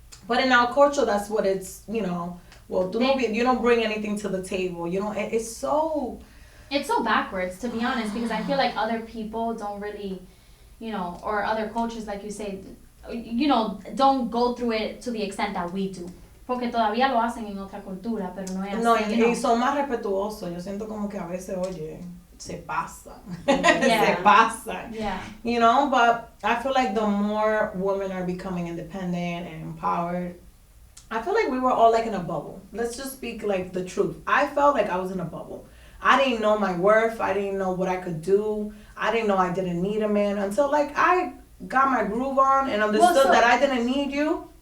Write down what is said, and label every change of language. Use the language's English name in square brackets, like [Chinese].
[English] But in our culture, that's what it's, you know. Well, you don't bring anything to the table. You know, it's so backwards, to be honest, because I feel like other people don't really, you know, or other cultures, like you say, you know, don't go through it to the extent that we do. [Spanish] Porque todavía lo hacen en otra cultura, pero no es así. No, y son más respetuosos. Yo siento como que a veces, oye, se pasa. [English] Yeah. [Spanish] Se pasa. [English] Yeah. You know, but I feel like the more women are becoming independent and empowered, I feel like we were all like in a bubble. Let's just speak like the truth. I felt like I was in a bubble. I didn't know my worth. I didn't know what I could do. I didn't know I didn't need a man until, like, I got my groove on and understood that I didn't need you.